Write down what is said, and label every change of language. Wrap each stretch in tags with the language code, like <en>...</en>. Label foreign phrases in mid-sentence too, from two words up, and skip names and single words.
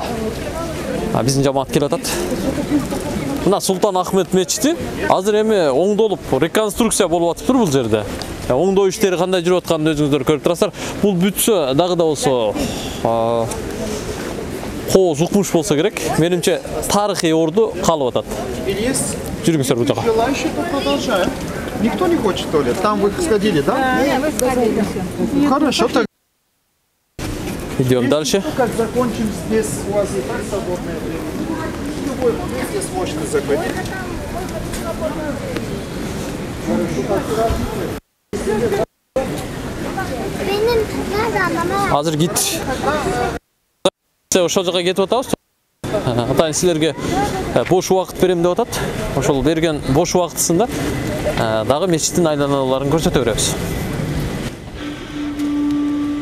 <ky>Биздин жамаат келип атат. Мына Султан Ахмет мечити азыр эми оңдолуп реконструкция болуп атыптыр бул жерде. Оңдоо иштери кандай жүрүп атканын өзүңүздөр көрүп турасыздар. Бул бүтсө дагы да болсо кооз укмуш болсо керек. Менимче тарыхый орду калып атат. Жүрүңүздөр бул жака.</ky> <ru>Желающие то продолжают. Никто не хочет, что ли? Там вы сходили, да? Нет, вы сходили. Хорошо, так. Идем дальше. Как закончим здесь, у вас и так свободное время. В любой момент здесь можете заходить.</ru> <ky>Азыр кит. Ошол жака кетип атабыз. Атайын силерге бош убакыт берем деп атат. Ошол берген бош убактысында дагы мечиттин айланаларын көрсөтө беребиз.</ky>